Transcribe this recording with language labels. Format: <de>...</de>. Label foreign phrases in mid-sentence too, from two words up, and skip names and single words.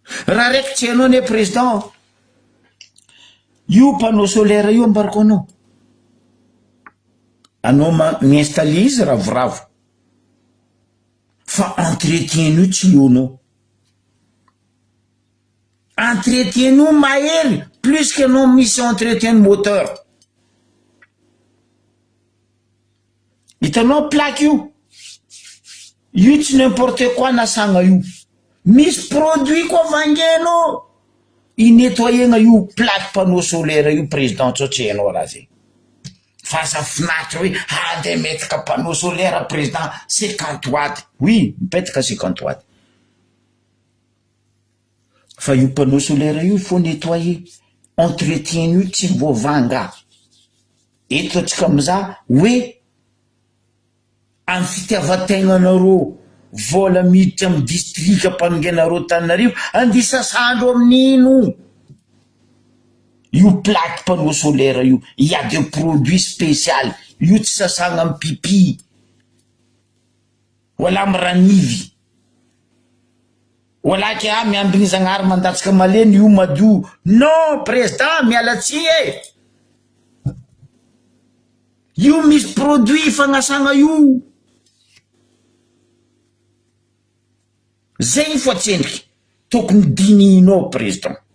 <mg>raha raiky tsy hainao ne président io</mg> <fr>panneau solaire</fr> <mg>io ambarako anao miinstalle izy ravoravo fa entretien io tsy ionao entretien io mahery</mg> <fr>plus que</fr> <mg>anao misy</mg> <fr>entretien moteur</fr> <mg>hitanao plaque io tsy</mg> <fr>n'importe quoi</fr> <mg>nasagna io misy produit koa vangenao inetoyegna io</mg> <fr>plaque panneau solaire</fr> <mg>io président tsotra hainao raha zay fa zafinatra hoe andeha metaka</mg> <fr>panneau solaire président 50 watts oui</fr> <mg>mipetaka 50 watts fa io</mg> <fr>panneau solaire</fr> <mg>io</mg> <fr>faut nettoyer entretien</fr> <mg>io tsy voavanga eto atsika amizah hoe amy fitiavategnanareo vola miditra amy distrika mpanongenareo Tananarivo andi sasandro amin'ino io</mg> <fr>plaque panneau solaire</fr> <mg>io</mg> <fr>il y a des produits spécial</fr> <mg>io tsy sasagna amy pipi wala amy ranivy wala ke miambigny zagnahary mandatsika maleny io madio</mg> <fr>non président</fr> <mg>mialatsi io misy produit fagnasagna io zay fo atsendriky tokony dinihinao président</mg>